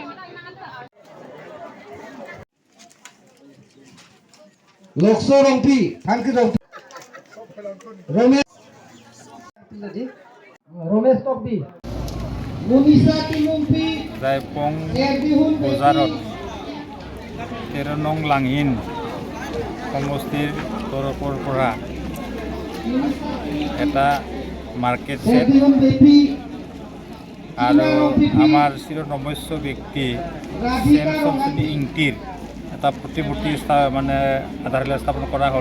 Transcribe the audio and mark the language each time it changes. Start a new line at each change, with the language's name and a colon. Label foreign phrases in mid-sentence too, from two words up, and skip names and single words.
Assamese: Lokso rompi, Franky rompi. Romesh Tokbi. Munisa Timumpi. Jaipong Bozarat 13 নং লাংহিন সমষ্টিৰ তৰফৰ পৰা এটা মাৰ্কেট সেট আৰু আমাৰ চিৰনমস্য ব্যক্তি চেমচনি ইংটিৰ এটা প্ৰতিমূৰ্তি মানে আধাৰশিলা স্থাপন কৰা হ'ল।